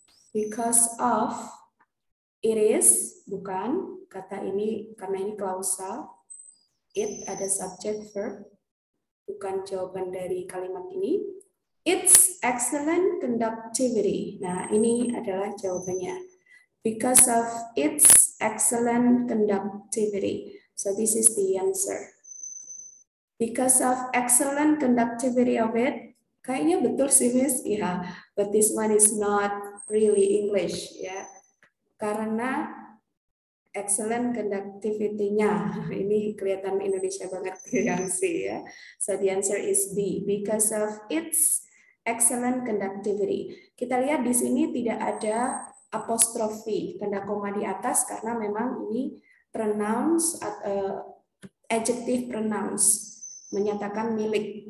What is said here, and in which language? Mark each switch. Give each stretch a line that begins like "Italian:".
English: Because of it is,
Indonesian: bukan kata ini karena ini klausal. It ada subject verb, bukan jawaban dari kalimat ini.
English: Its excellent conductivity.
Indonesian: Nah, ini adalah jawabannya.
English: Because of its excellent conductivity. So this is the answer. Because of excellent conductivity of it.
Indonesian: Kayaknya betul sih,
English: Miss. Ya, but this one is not really English, ya.
Indonesian: Karena excellent conductivity-nya. Ini kelihatan Indonesia banget yang C, ya.
English: So the answer is B. Because of its excellent conductivity.
Indonesian: Kita lihat di sini tidak ada apostrofi, tanda koma di atas karena memang ini pronouns, adjective pronouns, menyatakan milik.